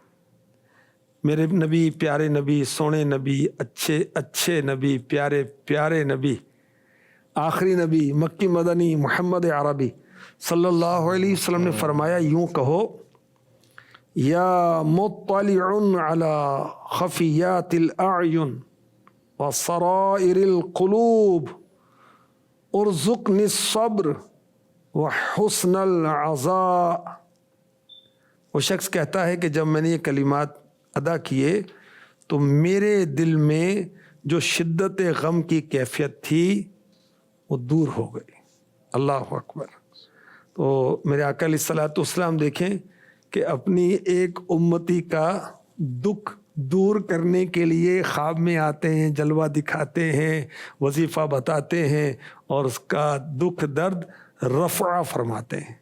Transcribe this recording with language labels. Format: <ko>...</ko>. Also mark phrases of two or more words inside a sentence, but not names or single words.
<ur>میرے نبی، پیارے نبی، سونے نبی، اچھے اچھے نبی، پیارے پیارے نبی، آخری نبی، مکی مدنی، محمد عربی</ur> <ar>صلی اللہ علیہ وسلم</ar> <ur>نے فرمایا یوں کہو،</ur> <ar>یا مطلع علی خفیات الاعین وسرائر القلوب ارزقنی الصبر وحسن العزاء۔</ar> <ur>وہ شخص کہتا ہے کہ جب میں نے یہ کلمات ادا کیے تو میرے دل میں جو شدت غم کی کیفیت تھی وہ دور ہو گئی۔</ur> <ar>اللہ اکبر۔</ar> <ur>تو میرے آقا</ur> <ar>علیہ الصلوۃ والسلام</ar> <ur>دیکھیں کہ اپنی ایک امتی کا دکھ دور کرنے کے لیے خواب میں آتے ہیں، جلوہ دکھاتے ہیں، وظیفہ بتاتے ہیں، اور اس کا دکھ درد رفع فرماتے ہیں۔</ur>